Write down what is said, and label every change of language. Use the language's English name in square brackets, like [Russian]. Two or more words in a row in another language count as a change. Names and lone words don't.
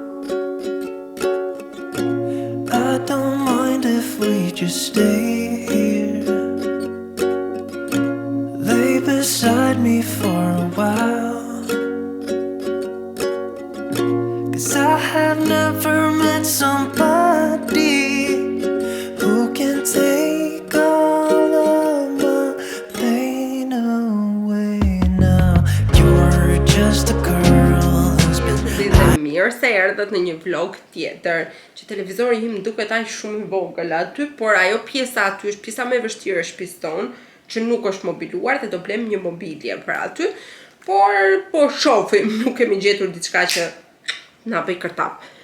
[English] I don't mind if we just stay here, lay beside me for a while, 'cause I have never met somebody who can take all of my pain away now. You're just a girl who's been [Albanian] mirë se erdhët në një vlog tjetër, që televizori im duket aq shumë i vogël aty, por ajo pjesa aty është pjesa më e vështirë e shtëpisë tonë, që nuk është mobiluar dhe do blem një mobilje për aty, por po shohim, nuk kemi gjetur diçka që na bëj kërtap.